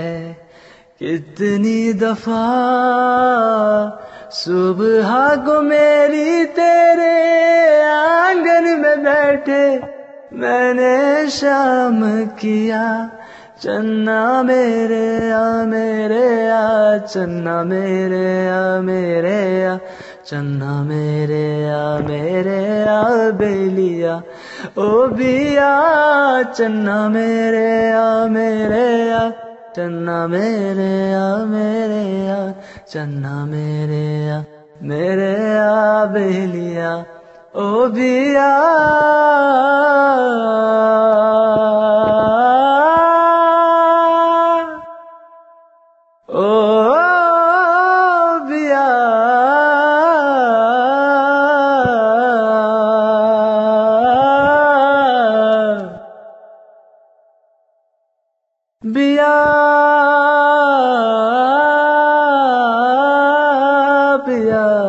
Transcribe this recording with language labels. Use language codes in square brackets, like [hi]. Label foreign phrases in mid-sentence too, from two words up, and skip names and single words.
[ur] کتنی دفعہ صبح کو میری تیرے آنگن میں بیٹھے میں نے شام کیا، [pa] چنا میرے آ میرے آ، چنا میرے آ میرے آ، چنا میرے آ میرے آ بیلیا او بیا، چنا میرے آ میرے آ، چنا میرے آ میرے آ، چنا میرے آ میرے آ بیلیا او بیا، او بیا، بیا بیا،